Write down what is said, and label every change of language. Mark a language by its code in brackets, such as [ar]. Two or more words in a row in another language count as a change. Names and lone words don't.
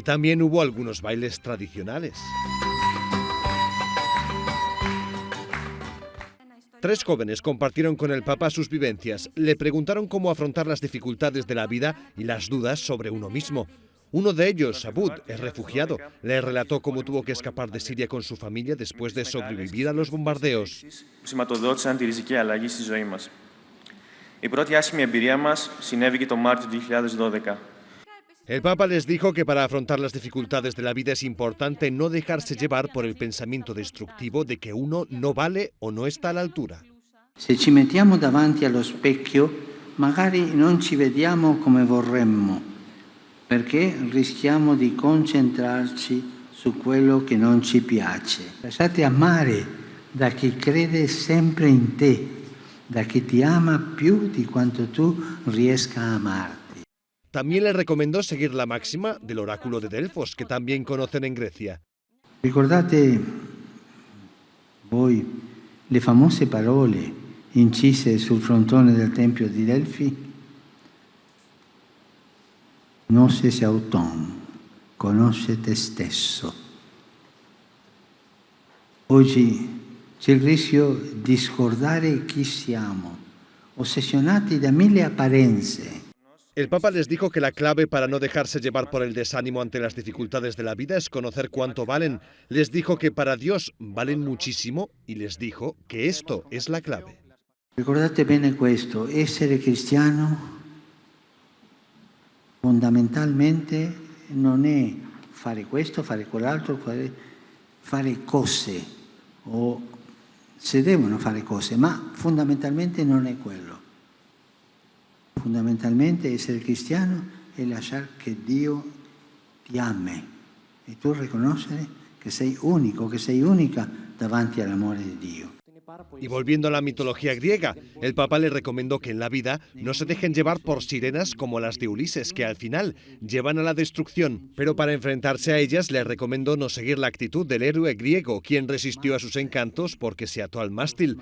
[es] también hubo algunos bailes tradicionales. 3 jóvenes compartieron con el Papa sus vivencias. Le preguntaron cómo afrontar las dificultades de la vida y las dudas sobre uno mismo. Uno de ellos, Abud, es refugiado. Le relató cómo tuvo que escapar de Siria con su familia después de sobrevivir a los bombardeos. [el] Σηματοδότησαν τη ριζική αλλαγή στη ζωή μας. Η πρώτη άσχημη εμπειρία μας συνέβηκε το Μάρτιο του 2012. [es] El Papa les dijo que para afrontar las dificultades de la vida es importante no dejarse llevar por el pensamiento destructivo de que uno no vale o no está a la altura. [it] Se ci mettiamo davanti allo specchio, magari non ci vediamo come vorremmo, perché rischiamo di concentrarci su quello che non ci piace. Lasciate amare da chi crede sempre in te, da chi ti ama più di quanto tu riesca a amarti. [es] También le recomendó seguir la máxima del oráculo de Delfos, que también conocen en Grecia. [it] Ricordate voi le famose parole incise sul frontone del Tempio di Delfi? [el] Γνώσις αυτόν, [it] conosce te stesso. Oggi c'è il rischio di scordare chi siamo, ossessionati da 1000 apparenze. [es] El Papa les dijo que la clave para no dejarse llevar por el desánimo ante las dificultades de la vida es conocer cuánto valen. Les dijo que para Dios valen muchísimo y les dijo que esto es la clave. [it] Ricordate bene questo, essere cristiano fondamentalmente non è fare questo, fare quell'altro, fare cose, o si devono fare cose, ma fondamentalmente non è quello. Fondamentalmente essere cristiano è lasciare che Dio ti ami e tu riconoscere che sei unico, che sei unica davanti all'amore di Dio. [es] Y volviendo a la mitología griega, el Papa le recomendó que en la vida no se dejen llevar por sirenas como las de Ulises, que al final llevan a la destrucción. Pero para enfrentarse a ellas le recomendó no seguir la actitud del héroe griego, quien resistió a sus encantos porque se ató al mástil.